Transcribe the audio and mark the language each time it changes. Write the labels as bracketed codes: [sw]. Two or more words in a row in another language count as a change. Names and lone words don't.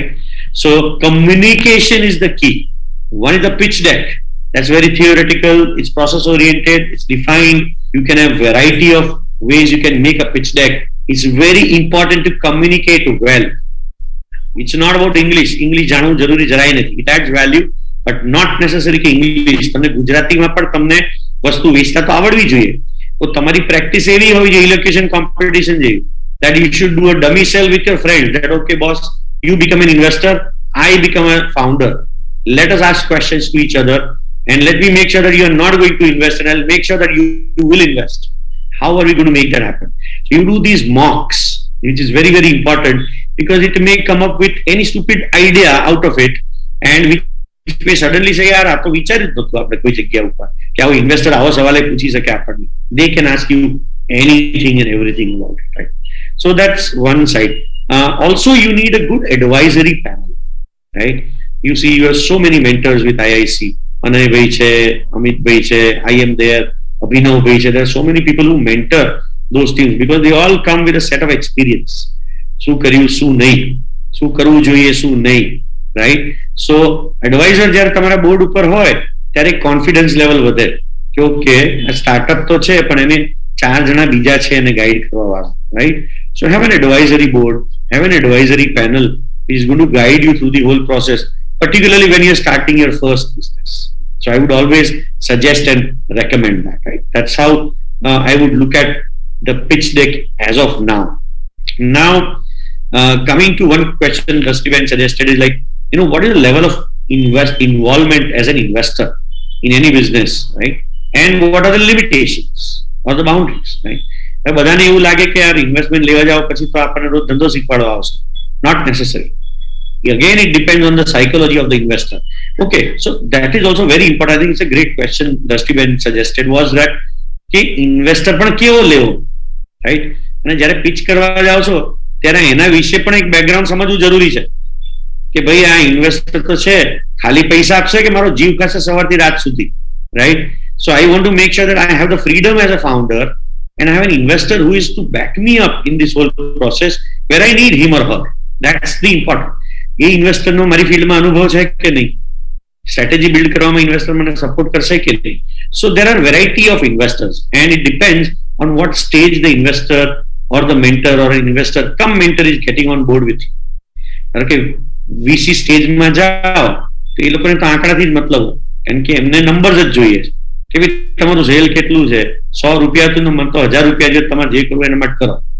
[en] So communication is the key. One is the pitch deck. That's very theoretical. It's process oriented. It's defined. You can have variety of ways you can make a pitch deck. It's very important to communicate well. It's not about English. English [gu] જાણવું જરૂરી જરાય નથી. [en] It adds value, but not necessarily કે English. [gu] તમને ગુજરાતીમાં પણ તમને વસ્તુ વેચતા તો આવડવી જોઈએ. તો તમારી પ્રેક્ટિસ એવી હોવી જોઈએ, [en] elocution competition [gu] જેવી, [en] that you should do a dummy sell with your friends, that okay boss, you become an investor, I become a founder, let us ask questions to each other and let me make sure that you are not going to invest and I'll make sure that you will invest. How are we going to make that happen? So you do these mocks, which is very very important, because it may come up with any stupid idea out of it and which may suddenly say yaar [gu] આ તો વિચાર્યું જ નહોતું આપણે કોઈ જગ્યા ઉપર કે આવો ઇન્વેસ્ટર આવો સવાલ પૂછી શકે આપણને. [en] They can ask you anything and everything about it, right? So that's one side. Also you need a good advisory panel, right? You see you have so many mentors with IIC. Anay [gu] ભાઈ છે, [en] Amit [gu] ભાઈ છે, [en] I am there, Abhinav [gu] ભાઈ છે. [en] There are so many people who mentor those teams because they all come with a set of experience. [gu] શું કર્યું, શું નહીં, શું કરવું જોઈએ, શું નહીં, right? [en] So advisor [gu] જ્યારે તમારા બોર્ડ ઉપર હોય ત્યારે [en] confidence level [gu] વધે કે [en] okay startup [gu] તો છે પણ એને 4 જણા બીજા છે એને ગાઈડ કરવા વાળા, right? [en] So have an advisory board, have an advisory panel which is going to guide you through the whole process, particularly when you're starting your first business. So I would always suggest and recommend that, right? That's how I would look at the pitch deck as of now. Now coming to one question Dusty suggested is like, you know, what is the level of involvement as an investor in any business, right? And what are the limitations or the boundaries, right? [gu] બધાને એવું લાગે કે યાર ઇન્વેસ્ટમેન્ટ લેવા જાવ પછી તો આપણને રોજ ધંધો શીખવાડવા આવશે. [en] Not necessary. Again, it depends on the psychology of the investor. Okay, so that is also very important. I think it's a great question Dusty suggested was that [gu] કે ઇન્વેસ્ટર પણ કેવો લેવો, [en] right? [gu] અને જ્યારે પિચ કરવા જાવ છો ત્યારે એના વિશે પણ એક બેકગ્રાઉન્ડ સમજવું જરૂરી છે કે ભાઈ આ ઇન્વેસ્ટર તો છે ખાલી પૈસા આપશે કે મારો જીવ ખાશે સવારથી રાત સુધી, right? [en] So I want to make sure that I have the freedom as a founder and I have an investor who is to back me up in this whole process where I need him or her. That's the important. [gu] એ ઇન્વેસ્ટરનો મારી ફિલ્ડમાં અનુભવ છે કે નહીં, [en] strategy build [gu] કરવામાં ઇન્વેસ્ટર મને સપોર્ટ કરશે કે નહીં. [en] So there are variety of investors and it depends on what stage the investor or the mentor or an investor come mentor is getting on board with you. [gu] કારણ કે VC સ્ટેજમાં જાઓ તો એ લોકોને તો આંકડાથી જ મતલબ હોય, કારણ કે એમને નંબર્સ જ જોઈએ કે ભાઈ તમારું સેલ કેટલું છે, 100 રૂપિયા હતું મને તો 1000 રૂપિયા છે, તમારે જે કરવું એના માટે કરો.